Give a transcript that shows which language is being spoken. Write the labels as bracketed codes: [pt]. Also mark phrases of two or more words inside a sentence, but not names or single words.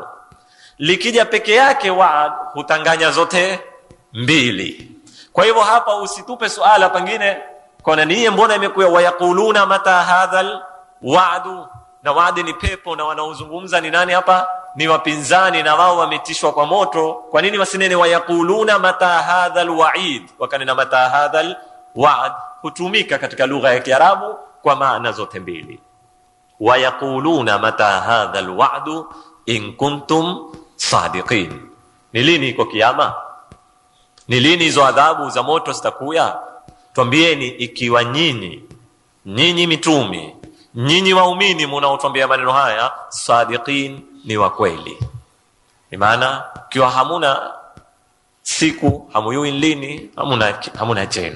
[sw] Likija peke yake wa'd hutanganya zote mbili. Kwa hivyo hapa usitupe suala pengine kwa nini mbona imekuwa [ar] ويقولون متى هذا الوعد, [sw] na wa'di ni pepo, na wanaozungumza ni nani hapa? Ni wapinzani, na wao wametishwa kwa moto. Kwa nini wasinene [ar] ويقولون متى هذا الوعيد, [sw] wakanena [ar] متى هذا الوعد? [sw] Hutumika katika lugha ya Kiarabu kwa maana zote mbili. [ar] ويقولون متى هذا الوعد إن كنتم صادقين, [sw] ni lini iko kiyama? Ni lini hizo adhabu za moto zitakuya? Tuambieni ikiwa nyinyi mitumi, nyinyi waumini mnaotuambia maneno haya, sadiqin, ni wa kweli. Ni maana ikiwa hamuna siku, hamuyui lini, hamuna jeno.